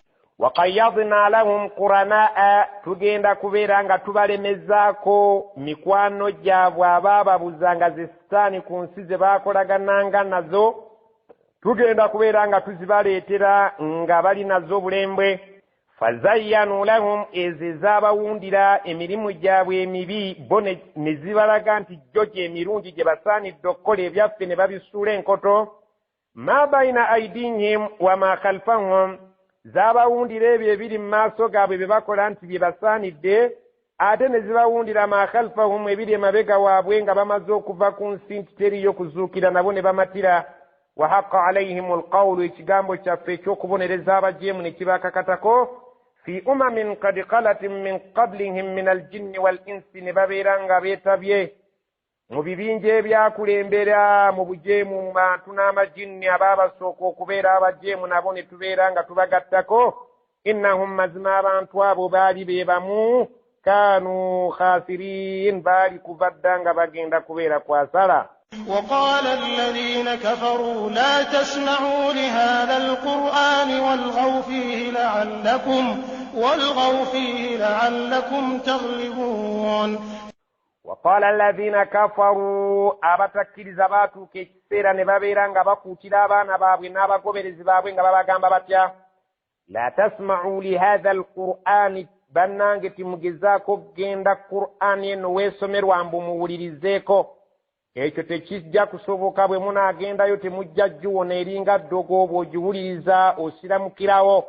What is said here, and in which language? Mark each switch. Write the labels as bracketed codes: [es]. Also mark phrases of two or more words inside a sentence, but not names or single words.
[ar] وقيضنا لهم قرناء [lg] tugenda kubeera nga tubalemezzaako mikwano gyabwe abaababuzanga zisitaani ku nsi ze baakolagananga nazo tugenda kubeera nga tuzibaleetera nga bali nazo bulembwe. [ar] فزينوا لهم [lg] ezo ezaabawundira emirimu gyabwe emibi bo ne zibalaga nti jjo gyemirungi gye basaanidde okukola ebyaffe ne babisuula enkoto. [ar] ما بين أيديهم وما خلفهم [lg] zaabawundira ebyo ebiri mu maaso gaabwe bye bakola nti bye basaanidde ate ne zibawundira [ar] ما خلفهم [lg] ebiri emabega waabwe nga bamaze okuva ku nsi nti teriyo kuzuukira nabo ne bamatira. [ar] وحق عليهم القول [lg] ekigambo kyaffe ekyokubonereza abajeemu ne kibakakatako [ar] في أمم قد خلت من قبلهم من الجن والإنس [lg] ne babeera nga beetabye mu bibinja ebyakulembera mu bujeemu mu bantu n'amajinni abaabasooka okubeera abajeemu nabo ne tubeera nga tubagattako innahum mazima abantu abo baali be bamu [ar] كانوا خاسرين [lg] baali kuva dda nga bagenda kubeera kwasala. [ar] وقال الذين كفروا لا تسمعوا لهذا القرآن والغوا فيه لعلكم تغلبون. وقال الذين كفروا [lg] abatakkiriza baatuuka ekiseera ne babeera nga bakuutira abaana baabwe n'abagoberezi baabwe nga babagamba batya [ar] لا تسمعوا لهذا القرآن [lg] bannange timugezaako kugenda qur'ani eno weesomerwa mbu muwulirizeeko. Ekyo tekijja kusoboka bwe munaagendayo temujja giwona eringa ddogo bw'ogiwuliriza osiramukirawo.